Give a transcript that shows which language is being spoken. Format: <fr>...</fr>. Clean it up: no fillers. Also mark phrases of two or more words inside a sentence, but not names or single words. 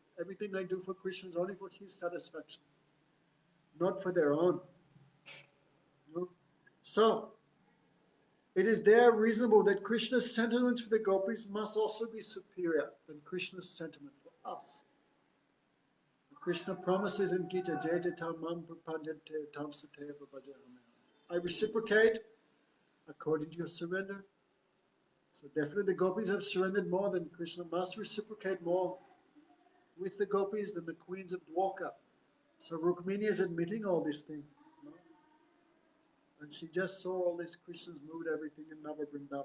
<en>Everything they do for Krishna is only for his satisfaction, not for their own. So, it is there reasonable that Krishna's sentiments for the gopis must also be superior than Krishna's sentiment for us. Krishna promises in Gita,</en> <sa>ये यथा मां प्रपद्यन्ते तां स्तथैव भजाम्यहम्.</sa> <en>I reciprocate according to your surrender. So definitely the gopis have surrendered more, than Krishna must reciprocate more with the gopis than the queens of Dwaraka. So Rukmini is admitting all this thing. And she just saw all this Krishna's mood, everything in Nava Vrindavan.</en>